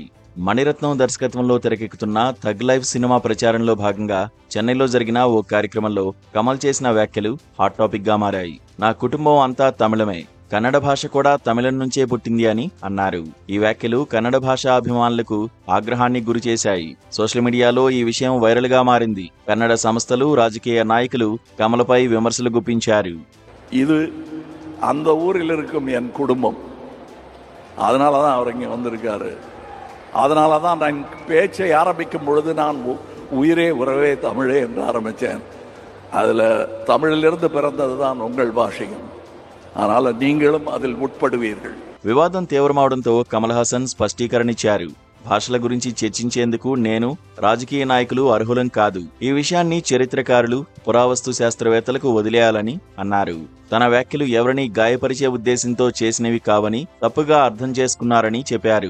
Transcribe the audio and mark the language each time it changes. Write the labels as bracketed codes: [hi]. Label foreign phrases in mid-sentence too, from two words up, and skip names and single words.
[te] మణిరత్నం దర్శకత్వంలో తెరకెక్కుతున్న థగ్ లైఫ్ సినిమా ప్రచారంలో భాగంగా చెన్నైలో జరిగిన ఓ కార్యక్రమంలో కమల్ చేసిన వ్యాఖ్యలు [en] hot topic [te] గా మారాయి. నా కుటుంబం అంతా తమిళమే, కన్నడ భాష కూడా తమిళం నుంచే పుట్టింది అని అన్నారు. ఈ వ్యాఖ్యలు కన్నడ భాషా అభిమానులకు ఆగ్రహానికి గురిచేశాయి. [en] social mediaలో [te] ఈ విషయం వైరల్ గా మారింది. కన్నడ సంస్థలు, రాజకీయ నాయకులు కమల్పై విమర్శలు గుప్పించారు. [ta] இது அந்த ஊரில் இருக்கும் என் குடும்பம், அதனால தான் அவர் இங்கே வந்திருக்காரு. அதனால தான் நான் பேச்சை ஆரம்பிக்கும் பொழுது நான் உயிரே உறவே தமிழே என்று ஆரம்பித்தேன். அதில் தமிழிலிருந்து பிறந்தது தான் உங்கள் భాషయం, அதனால நீங்களும் அதில் உட்படுவீர்கள். [te] వివాదం తీవ్రమవడంతో కమల్ హాసన్ స్పష్టీకరణ ఇచ్చారు. భాషల గురించి చర్చించేందుకు నేను, రాజకీయ నాయకులు అర్హులం కాదు. ఈ విషయాన్ని చరిత్రకారులు, పురావస్తు శాస్త్రవేత్తలకు వదిలేయాలని అన్నారు. తన వ్యాఖ్యలు ఎవరిని గాయపరిచే ఉద్దేశంతో చేసినవి కావని తప్పుగా అర్థం చేసుకున్నారని చెప్పారు.